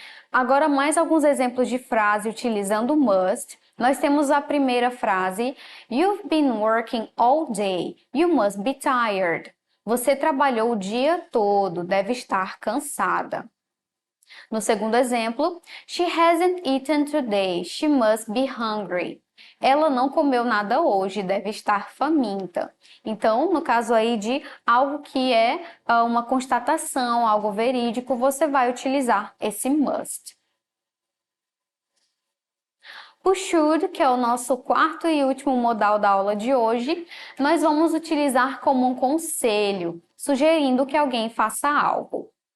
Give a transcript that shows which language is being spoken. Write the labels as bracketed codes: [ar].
[pt] Agora, mais alguns exemplos de frase utilizando must. Nós temos a primeira frase: [en] You've been working all day. You must be tired. [pt] Você trabalhou o dia todo, deve estar cansada. No segundo exemplo, [en] She hasn't eaten today. She must be hungry. [pt] Ela não comeu nada hoje, deve estar faminta. Então, no caso aí de algo que é uma constatação, algo verídico, você vai utilizar esse must. O should, que é o nosso quarto e último modal da aula de hoje, nós vamos utilizar como um conselho, sugerindo que alguém faça algo.